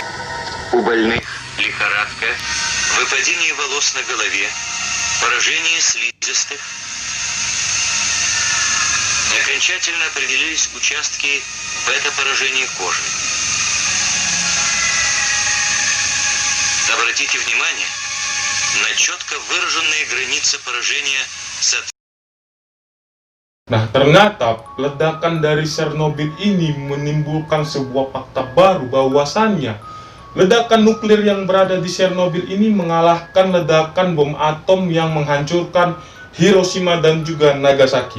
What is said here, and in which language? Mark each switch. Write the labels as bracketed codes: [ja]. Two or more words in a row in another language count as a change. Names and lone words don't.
[ru] У больных лихорадка, выпадение волос на голове, поражение слизистых. Окончательно определились участки бета-поражения кожи. Обратите внимание на четко выраженные границы поражения [id] Nah, ternyata ledakan dari Chernobyl ini menimbulkan sebuah fakta baru bahwasannya ledakan nuklir yang berada di Chernobyl ini mengalahkan ledakan bom atom yang menghancurkan Hiroshima dan juga Nagasaki.